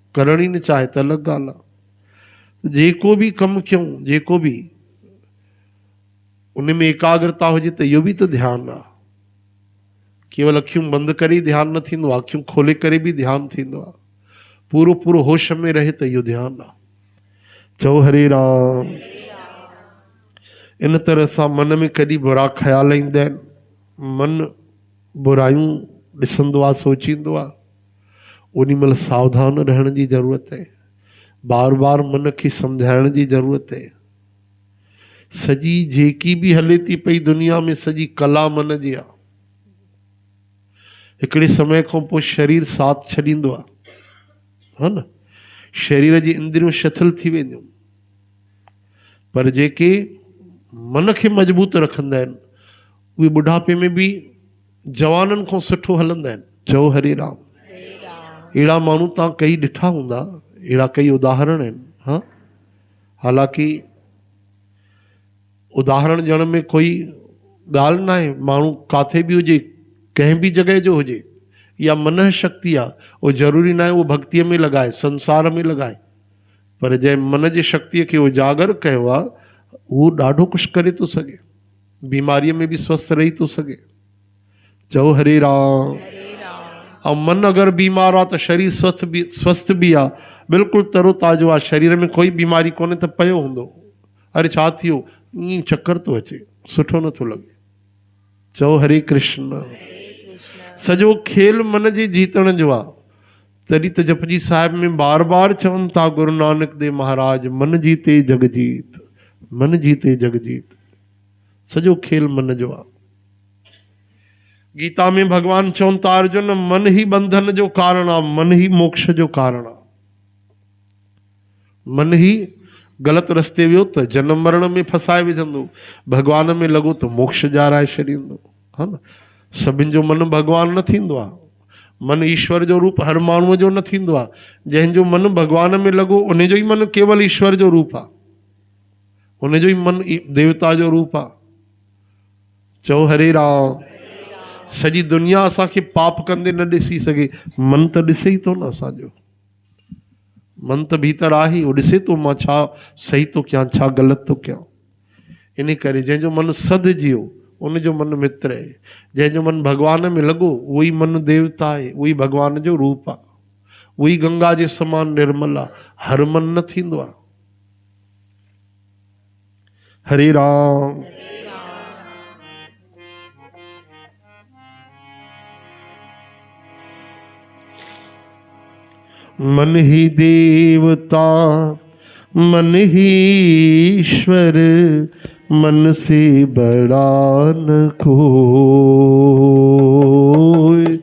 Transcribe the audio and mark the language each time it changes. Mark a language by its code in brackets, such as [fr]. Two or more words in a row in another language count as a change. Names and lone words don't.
[sd] करण ई न चाहे त अलॻि ॻाल्हि आहे। जेको बि कमु कयूं, जेको बि उन में एकाग्रता हुजे त इहो बि त ध्यानु आहे। केवल अखियूं बंदि करे ई ध्यानु न थींदो आहे, अखियूं खोले करे बि ध्यानु थींदो आहे। पूरो पूरो होश में रहे त इहो ध्यानु आहे। चओ हरे राम। इन तरह सां मन में कॾहिं बुरा ख़्याल ईंदा आहिनि, मन बुरायूं ॾिसंदो आहे, सोचींदो आहे, ओॾी महिल सावधान रहण जी ज़रूरत आहे। बार बार मन खे सम्झाइण जी ज़रूरत आहे। सॼी जेकी बि हले थी पई दुनिया में, सॼी कला मन जी आहे। हिकिड़े समय खां पोइ शरीर साथ छॾींदो आहे, हा न। शरीर जी इंद्रियूं शिथिल थी वेंदियूं, पर जेके मन खे मज़बूत रखंदा आहिनि उहे बुढ़ापे में बि जवाननि खां सुठो हलंदा आहिनि। चओ हरे राम। अहिड़ा माण्हू तव्हां कई ॾिठा हूंदा, अहिड़ा कई उदाहरण आहिनि। हा, हालांकि उदाहरण ॾियण में कोई ॻाल्हि न आहे। माण्हू काथे बि हुजे, कंहिं बि जॻह जो हुजे, इहा मन शक्ति आहे। उहो ज़रूरी न आहे उहो भक्तीअ में लॻाए, संसार में लॻाए, पर जंहिं मन जी शक्तिअ खे उजागर कयो आहे उहो ॾाढो कुझु करे थो सघे। बीमारीअ में बि स्वस्थ रही थो सघे। चओ हरे राम। ऐं मन अगरि बीमार आहे त शरीर स्वस्थ बि आहे, बिल्कुलु तरो ताज़ो आहे, शरीर में कोई बीमारी कोन्हे त पियो हूंदो। अरे छा थियो, ईअं चक्कर थो अचे, सुठो नथो लॻे। चओ हरे कृष्ण। सॼो खेल मन जे जीतण जो आहे। तॾहिं त जपजी साहिब में बार बार चवनि था गुरु नानक देव महाराज, [pa] मन जीते जग जीत, मन जीते जग जीत। [sd] सॼो खेल मन जो आहे। गीता में भगवान चवनि था, अर्जुन मन ही बंधन जो कारण आहे, मन ही मोक्ष जो कारण आहे। मन ही ग़लति रस्ते वियो त जनम मरण में फसाए विझंदो, भगवान में लॻो त मोक्ष ॾियाराए छॾींदो, हा न। सभिनि जो मन भगवान न थींदो आहे। मन ईश्वर जो रूप हर माण्हूअ जो न थींदो आहे। जंहिंजो मन भगवान में लॻो उन जो ई मन केवल ईश्वर जो रूप आहे, उन जो ई मन देवता जो रूप आहे। चओ हरे राम। सॼी दुनिया असांखे पाप कंदे न ॾिसी सघे, मन त ॾिसे ई थो न असांजो। मन त भीतर आहे, उहो ॾिसे थो मां छा सही थो कयां, छा ग़लति थो कयां। इन करे जंहिंजो मन सदिजियो उनजो मन मित्र आहे। जंहिंजो मन भगवान में लॻो उहो ई मन देवता आहे, उहो ई भगवान जो रूप आहे, उहो ई गंगा जे समान निर्मल आहे। हर मन न थींदो आहे। हरे राम। [hi] मन ही देवता मन ही ईश्वर, मन से बड़ा न कोई।